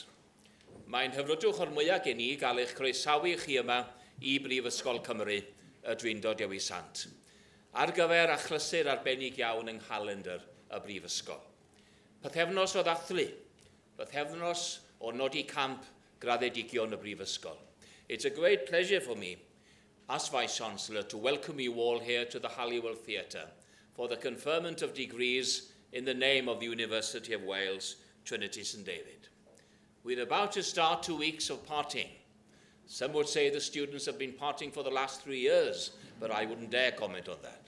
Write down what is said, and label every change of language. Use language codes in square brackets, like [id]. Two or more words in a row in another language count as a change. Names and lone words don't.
[cy] Mae'n hyfrydwch o'r mwyaf gen i gael eich croesawu chi yma i Brifysgol Cymru y Drindod Dewi Sant, ar gyfer achlysur arbennig iawn yng nghalendr y Brifysgol. Pythefnos o ddathlu, pythefnos o nodi camp graddedigion y Brifysgol. [en] It's a great pleasure for me, as Vice-Chancellor, to welcome you all here to the Halliwell Theatre for the conferment of degrees in the name of the University of Wales, Trinity St David. We're about to start 2 weeks of partying. Some would say the students have been partying for the last 3 years, but I wouldn't dare comment on that.